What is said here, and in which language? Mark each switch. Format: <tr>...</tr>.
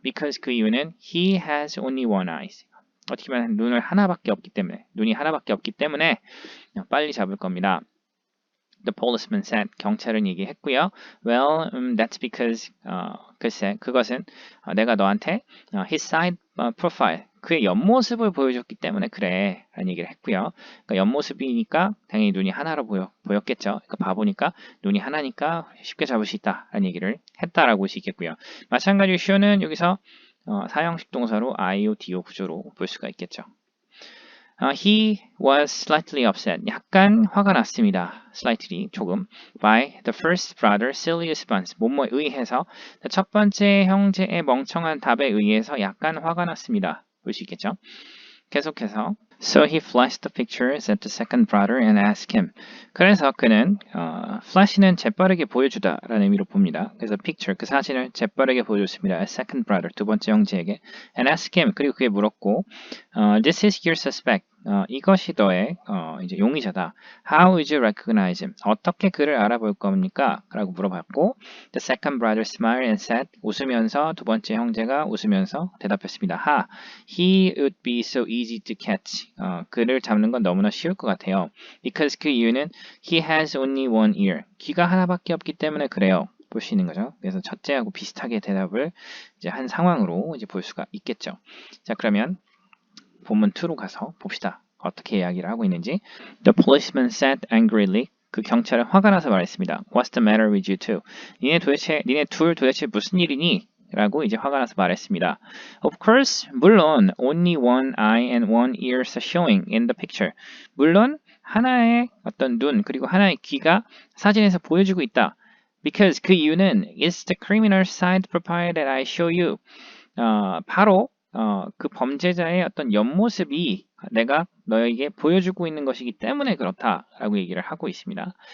<en>Because</en> <ko>그 이유는</ko> <en>he has only one eye.</en> <ko>어떻게 보면 눈이 하나밖에 없기 때문에 빨리 잡을 겁니다.</ko> <en>The policeman said.</en> <ko>경찰은 얘기했고요.</ko> <en>Well, that's because</en> <ko>글쎄 그것은 내가 너한테</ko> <en>his side profile</en> <ko>그의 옆모습을 보여줬기 때문에 그래 라는 얘기를 했고요. 그러니까 옆모습이니까 당연히 눈이 하나로 보였겠죠. 그러니까 바보니까 눈이 하나니까 쉽게 잡을 수 있다 라는 얘기를 했다라고 볼 수 있겠고요. 마찬가지로 show는 여기서 사형식 동사로 IODO 구조로 볼 수가 있겠죠.</ko> <en>He was slightly upset.</en> <ko>약간 화가 났습니다. slightly, 조금.</ko> <en>by the first brother's silly response.</en> <ko>뭐뭐에 의해서 첫 번째 형제의 멍청한 답에 의해서 약간 화가 났습니다. 볼 수 있겠죠? 계속해서</ko> <en>So he flashed the pictures at the second brother and asked him.</en> <ko>그래서 그는 flash는 재빠르게 보여주다 라는 의미로 봅니다. 그래서 picture, 그 사진을 재빠르게 보여줬습니다.</ko> <en>at second brother,</en> <ko>두 번째 형제에게.</ko> <en>and asked him,</en> <ko>그리고 그게 물었고</ko> <en>This is your suspect.</en> <ko>이것이 너의 이제 용의자다.</ko> <en>How would you recognize him?</en> <ko>어떻게 그를 알아볼 겁니까? 라고 물어봤고</ko> <en>The second brother smiled and said</en> <ko>웃으면서 두 번째 형제가 웃으면서 대답했습니다.</ko> <en>He would be so easy to catch.</en> <ko>그를 잡는 건 너무나 쉬울 것 같아요.</ko> <en>Because</en> <ko>그 이유는</ko> <en>he has only one ear.</en> <ko>귀가 하나밖에 없기 때문에 그래요. 볼 수 있는 거죠. 그래서 첫째하고 비슷하게 대답을 이제 한 상황으로 이제 볼 수가 있겠죠. 자, 그러면 본문 2로 가서 봅시다. 어떻게 이야기를 하고 있는지.</ko> <en>The policeman said angrily.</en> <ko>그 경찰은 화가 나서 말했습니다.</ko> <en>What's the matter with you two?</en> <ko>니네 둘 도대체 무슨 일이니? 라고 이제 화가 나서 말했습니다.</ko> <en>Of course,</en> <ko>물론</ko> <en>only one eye and one ear are showing in the picture.</en> <ko>물론 하나의 어떤 눈 그리고 하나의 귀가 사진에서 보여주고 있다.</ko> <en>Because</en> <ko>그 이유는</ko> <en>it's the criminal side profile that I show you.</en> <ko>바로 그 범죄자의 어떤 옆모습이 내가 너에게 보여주고 있는 것이기 때문에 그렇다라고 얘기를 하고 있습니다.</ko>